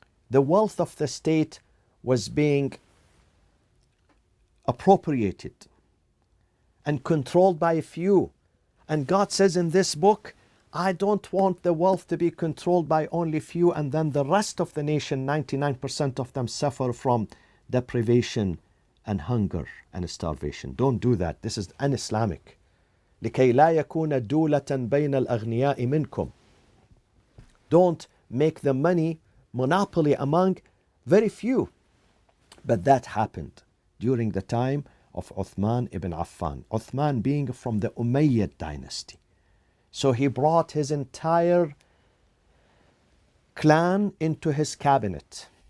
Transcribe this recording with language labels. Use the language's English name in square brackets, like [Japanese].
[English] The wealth of the state was being appropriated and controlled by a few, And God says in this book, I don't want the wealth to be controlled by only few, and then the rest of the nation, 99% of them, suffer from deprivation and hunger and starvation. Don't do that. This is un-Islamic. [Arabic] لكي لا يكون دولة بين الأغنياء منكم. [English] Don't make the money monopoly among very few. But that happened during the time of Uthman ibn Affan. Uthman being from the Umayyad dynasty. So he brought his entire clan into his cabinet.